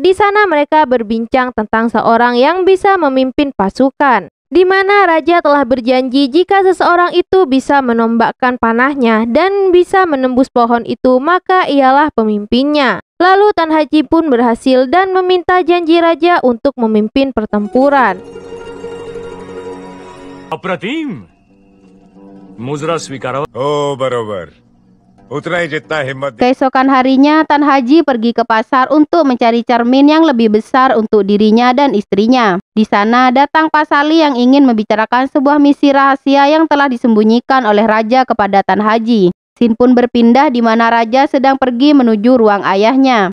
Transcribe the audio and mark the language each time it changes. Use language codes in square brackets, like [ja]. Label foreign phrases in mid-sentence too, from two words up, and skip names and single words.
[id] Di sana mereka berbincang tentang seorang yang bisa memimpin pasukan, di mana raja telah berjanji jika seseorang itu bisa menombakkan panahnya dan bisa menembus pohon itu, maka ialah pemimpinnya. Lalu Tan Haji pun berhasil dan meminta janji raja untuk memimpin pertempuran. [hi] अप्रतिम मुजरा स्वीकारो। ओ बरोबर, उतना ही जितना हिम्मत। [id] Keesokan harinya, Tan Haji pergi ke pasar untuk mencari cermin yang lebih besar untuk dirinya dan istrinya. Di sana datang Pasali yang ingin membicarakan sebuah misi rahasia yang telah disembunyikan oleh raja kepada Tan Haji. Scene pun berpindah di mana raja sedang pergi menuju ruang ayahnya.